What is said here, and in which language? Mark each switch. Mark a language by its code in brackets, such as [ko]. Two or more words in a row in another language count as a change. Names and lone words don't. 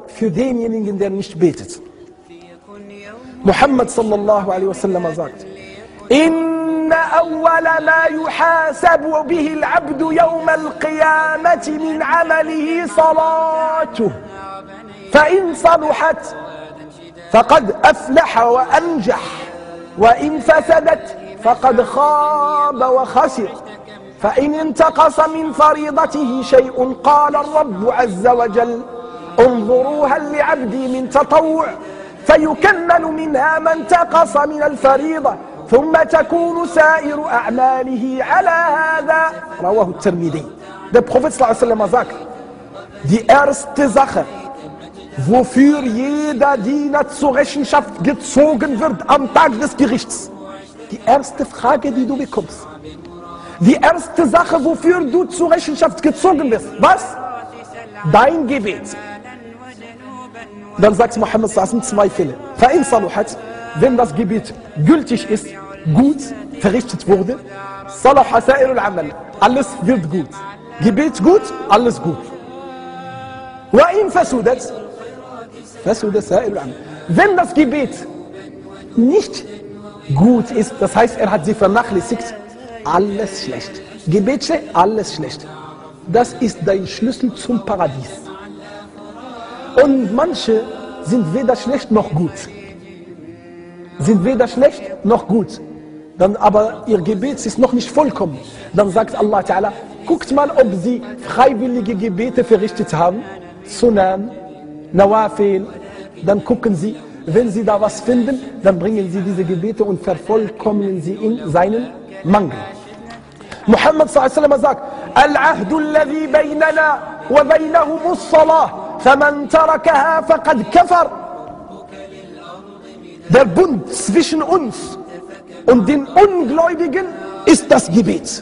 [de] für denjenigen, der nicht betet. Muhammad [ar] صلى الله عليه وسلم [de] sagt: [ar] إن أول ما يحاسب به العبد يوم القيامة من عمله صلاته فإن صلحت فقد أفلح وأنجح وإن فسدت فقد خاب وخسر فإن انتقص من فريضته شيء قال الرب عز وجل انظروا هل لعبدي من تطوع فيكمل منها ما انتقص من الفريضة ثم تكون سائر أعماله على هذا. رواه الترمذي. [de] Der Prophet [ar] صلى الله عليه وسلم [de] sagt: Die erste Sache, wofür jeder Diener zur Rechenschaft gezogen wird am Tag des Gerichts. Die erste Frage, die du bekommst. Die erste Sache, wofür du zur Rechenschaft gezogen wirst. Was? Dein Gebet. Dann sagt Muhammad [ar] صلى الله عليه وسلم [de] zwei Fälle. [ar] فَإِنْ صَلُحَتْ, [de] wenn das Gebet gültig ist, gut verrichtet wurde, [ar] صَلَحَ سَائِرُ الْعَمَلِ, [de] alles wird gut. Gebet gut, alles gut. [ar] وَإِنْ فَسُدَتْ, فَسُدَ سَائِرُ الْعَمَلِ. [de] Wenn das Gebet nicht gut ist, das heißt, er hat sie vernachlässigt, alles schlecht. Gebet schlecht, alles schlecht. Das ist dein Schlüssel zum Paradies. Und manche sind weder schlecht noch gut. Sind weder schlecht noch gut. Dann aber ihr Gebet ist noch nicht vollkommen. Dann sagt [ar] الله تعالى, [de] guckt mal, ob sie freiwillige Gebete verrichtet haben. [ar] سنن، نوافل. [de] Dann gucken sie, wenn sie da was finden, dann bringen sie diese Gebete und vervollkommnen sie in seinen Mangel. [ar] محمد صلى الله عليه وسلم sagt: العهد الذي بيننا وبينهم الصلاة، فمن تركها فقد كفر. [de] Der Bund zwischen uns und den Ungläubigen ist das Gebet.